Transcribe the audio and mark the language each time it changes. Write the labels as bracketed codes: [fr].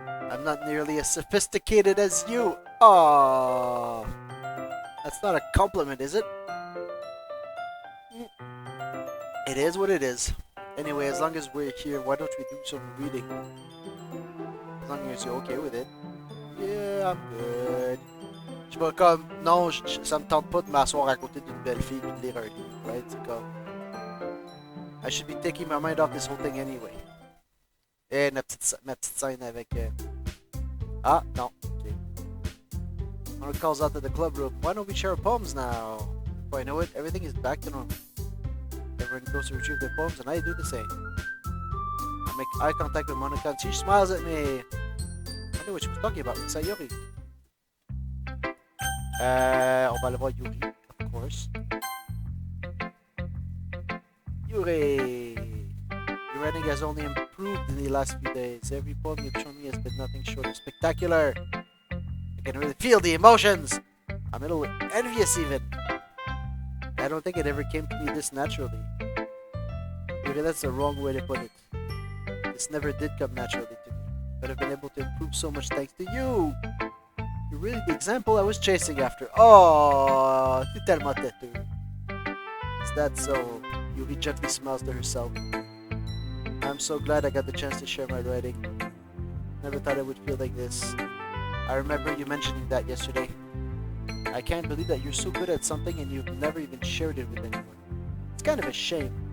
[en] I'm not nearly as sophisticated as you. Aww. That's not a compliment, is it? It is what it is. Anyway, as long as we're here, why don't we do some reading? As long as you're okay with it. Yeah, I'm good. [fr] Je vais comme, non, ça me tente pas de m'asseoir à côté d'une belle fille et de lire un livre, right? C'est comme, [en] I should be taking my mind off this whole thing anyway. [fr] Et ma petite scène avec... Ah, non. Okay. [en] Honor calls out to the club room. Why don't we share poems now? Before I know it, everything is back to normal. Everyone goes to retrieve their poems, and I do the same. I make eye contact with Monica, and she smiles at me. I wonder what she was talking about with Sayori. [fr] On va aller voir Yuri, [en] of course. Yuri! Your writing has only improved in the last few days. Every poem you've shown me has been nothing short of spectacular. I can really feel the emotions. I'm a little envious even. I don't think it ever came to me this naturally. Maybe that's the wrong way to put it. This never did come naturally to me, but I've been able to improve so much thanks to you. You're really the example I was chasing after. [fr] Oh, tu es tellement têteux. [en] Is that so? Yuri gently smiles to herself. I'm so glad I got the chance to share my writing. Never thought I would feel like this. I remember you mentioning that yesterday. I can't believe that you're so good at something and you've never even shared it with anyone. It's kind of a shame.